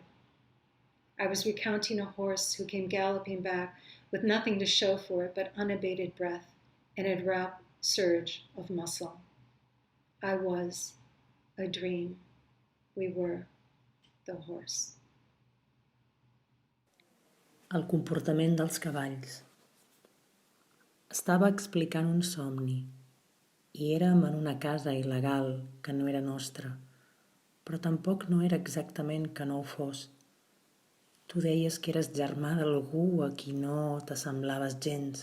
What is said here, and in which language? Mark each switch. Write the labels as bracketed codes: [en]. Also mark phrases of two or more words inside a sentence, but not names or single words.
[en] I was recounting a horse who came galloping back with nothing to show for it but unabated breath and a rapt surge of muscle. I was a dream. We were the horse. [ca] El comportament dels cavalls. Estava explicant un somni i érem en una casa il·legal que no era nostra, però tampoc no era exactament que no ho fos. Tu deies que eres germà d'algú a qui no t'assemblaves gens.